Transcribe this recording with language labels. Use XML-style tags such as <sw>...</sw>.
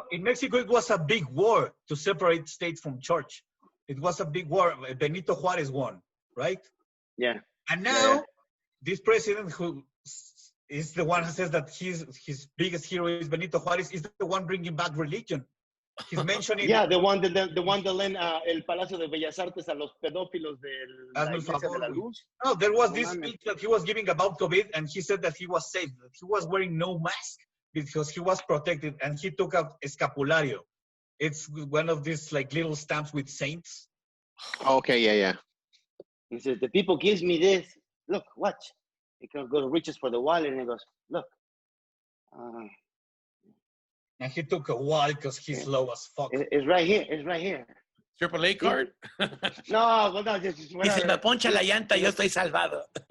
<en>In Mexico, it was a big war to separate state from church. It was a big war. Benito Juarez won, right? Yeah. And now, this president who is the one who says that his biggest hero is Benito Juarez is the one bringing back religion. He's mentioning.</en> <es>Yeah, the one that lent el Palacio de Bellas Artes a los pedófilos de la Iglesia de la Luz.</es> <en>No, there was this speech that he was giving about COVID, and he said that he was safe, that he was wearing no mask because he was protected, and he took out escapulario. It's one of these like little stamps with saints. Okay, yeah. He says, the people gives me this. Look, watch. He goes reaches for the wallet and he goes, look. And he took a while because he's low as fuck. It's right here. It's right here. AAA card. No, well, no, just</en> <es>Y se</es> <en>whatever.</en> <es>me poncha la llanta, yo estoy salvado.</es>